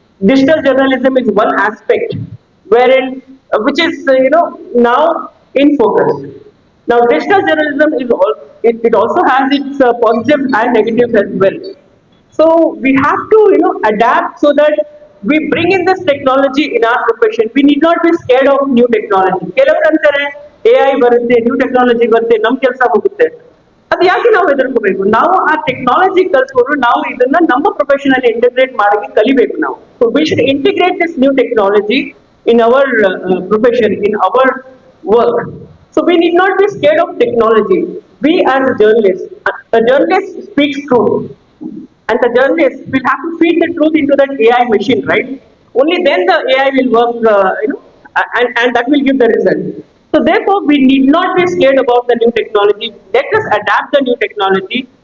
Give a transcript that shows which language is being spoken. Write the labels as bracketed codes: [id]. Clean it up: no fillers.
[en] Digital journalism is one aspect wherein, which is now in focus. Now, digital journalism is it also has its positives and negatives as well. So we have to adapt so that we bring in this technology in our profession. We need not be scared of new technology. [kn] ಕೆಲವರು ಅಂತಾರೆ AI ಬರುತ್ತೆ, new technology ಬರುತ್ತೆ, ನಮ್ಮ ಕೆಲಸ ಹೋಗುತ್ತೆ. ಅದು ಯಾಕೆ ನಾವು ಹೆದರ್ಕೋಬೇಕು? ನಾವು ಆ ಟೆಕ್ನಾಲಜಿ ಕಲ್ತ್ಕೊಂಡು ನಾವು ಇದನ್ನ ನಮ್ಮ ಪ್ರೊಫೆಷನ್ ಅಲ್ಲಿ ಇಂಟಿಗ್ರೇಟ್ ಮಾಡಿ ಕಲಿಬೇಕು ನಾವು. [en] So we should integrate this new technology in our profession, in our work. So we need not be scared of technology. We as a journalist speaks truth. And the journalist will have to feed the truth into that AI machine, right? Only then the AI will work, and that will give the result. So therefore, we need not be scared about the new technology. Let us adapt the new technology.